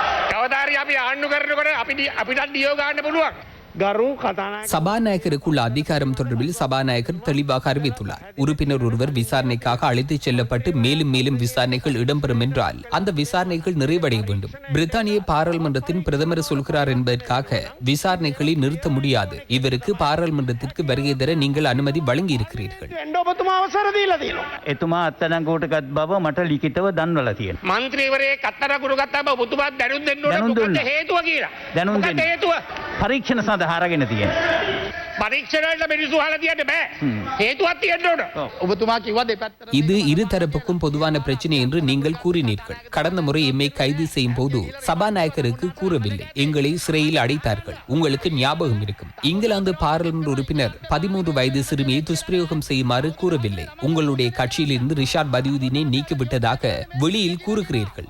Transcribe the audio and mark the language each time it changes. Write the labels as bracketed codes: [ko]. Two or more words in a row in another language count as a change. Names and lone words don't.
[ta] சபாநாயகருக்குள்ள அதிகாரம் தொடர்பில் சபாநாயகர் தெளிவாக அறிவித்துள்ளார். உறுப்பினர் ஒருவர் விசாரணைக்காக அழைத்துச் செல்லப்பட்டு மேலும் விசாரணைகள் இடம்பெறும் என்றால் அந்த விசாரணைகள் நிறைவடைய வேண்டும். பிரித்தானிய பாராளுமன்றத்தின் பிரதமர் சொல்கிறார் என்பதற்காக விசாரணைகளை நிறுத்த முடியாது. இவருக்கு பாராளுமன்றத்திற்கு வருகை தர நீங்கள் அனுமதி வழங்கி இருக்கிறீர்கள். [si] හරගෙන තියෙන. පරීක්ෂණවලට මිනිස්සු අහලා තියන්න බෑ. හේතුවක් තියෙන්න ඕන. ඔබතුමා කිව්වා දෙපැත්තට. [ta] இது இரு தரப்புக்கும் பொதுவான பிரச்சனை என்று நீங்கள் கூறினீர்கள். கடந்த முறை எம்மை கைது செய்யும் போது சபாநாயகருக்கு கூறவில்லை. எங்களை சிறையில் அடைத்தார்கள். உங்களுக்கு ஞாபகம் இருக்கும். இங்கிலாந்து பாராளுமன்ற உறுப்பினர் 13 வயது சிறுமியை துஷ்பிரயோகம் செய்யுமாறு கூறவில்லை. உங்களுடைய கட்சியிலிருந்து ரிஷாட் பதியுதீனை நீக்கிவிட்டதாக வெளியில் கூறுகிறீர்கள்.